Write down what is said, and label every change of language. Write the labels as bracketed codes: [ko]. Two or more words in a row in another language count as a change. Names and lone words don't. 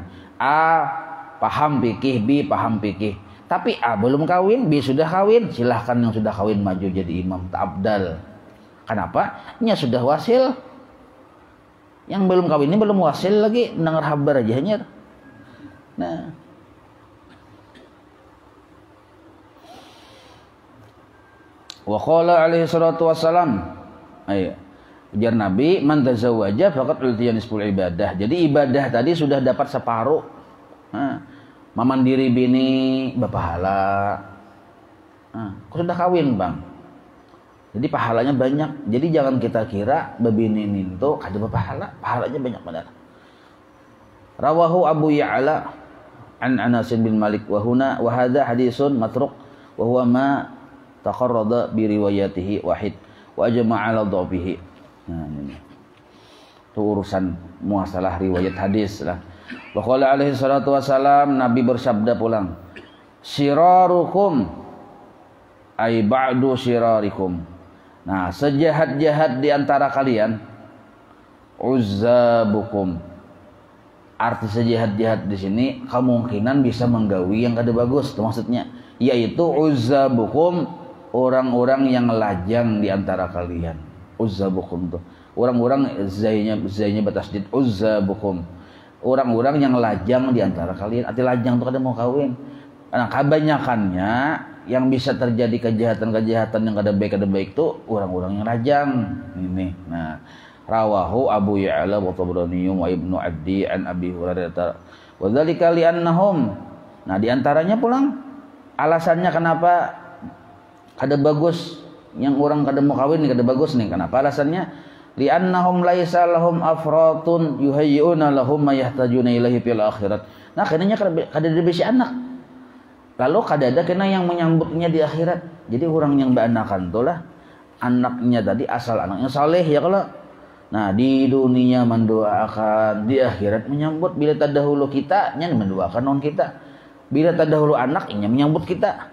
[bjn] A paham fikih, B paham fikih. Tapi A belum kawin, B sudah kawin, silahkan yang sudah kawin maju jadi imam, ta'abdal. Kenapa? Nya sudah wasil. Yang belum kawin ini belum wasil lagi, dengar kabar aja nya. Nah. [ar] وقال عليه الصلاة والسلام. [bjn] Ayo. Ujar Nabi, [ar] من تزوج فقد أعطي نصف العبادة. [bjn] Jadi ibadah tadi sudah dapat separuh. Nah. Memandiri bini berpahala. Kau sudah kawin bang, jadi pahalanya banyak. Jadi jangan kita kira bebini itu kada berpahala, pahalanya banyak benar. [ar] رواه أبو يعلى عن أنس بن مالك وهنا وهذا حديث متروك وهو ما تفرد بروايته واحد وأجمع على ضعفه. [bjn] Nah ini itu urusan muasalah riwayat hadis lah. [ar] وقال عليه الصلاة والسلام, [bjn] Nabi bersabda pulang, [ar] شراركم أي بعض شراركم. [bjn] Nah, sejahat-jahat di antara kalian uzzabukum. Arti sejahat-jahat di sini kemungkinan bisa menggawi yang kada bagus, itu maksudnya, yaitu uzzabukum orang-orang yang lajang di antara kalian. Uzzabukum tuh. Orang-orang zainya bertasdid uzzabukum. Orang-orang yang lajang di antara kalian. Arti lajang tuh kada mau kawin. Nah, kebanyakannya yang bisa terjadi kejahatan-kejahatan yang kada baik itu orang-orang yang lajang. Ini. Nah, [ar] رواه أبو يعلى والطبراني وابن عدي عن أبي هريرة. وذلك لأنهم. [bjn] Nah, di antaranya pulang alasannya kenapa kada bagus yang orang kada mau kawin kada bagus nih. Kenapa alasannya? [ar] لأنهم ليس لهم أفراط يهيئون لهم ما يحتاجون إليه في الآخرة. [bjn] Nah, kenanya kada ada bisi anak. Lalu kada ada kena yang menyambutnya di akhirat. Jadi orang yang beranakan itulah anaknya tadi asal anaknya saleh ya kalau. Nah, di dunia mendoakan, di akhirat menyambut. Bila terdahulu kita nya mendoakan non kita. Bila terdahulu anaknya menyambut kita.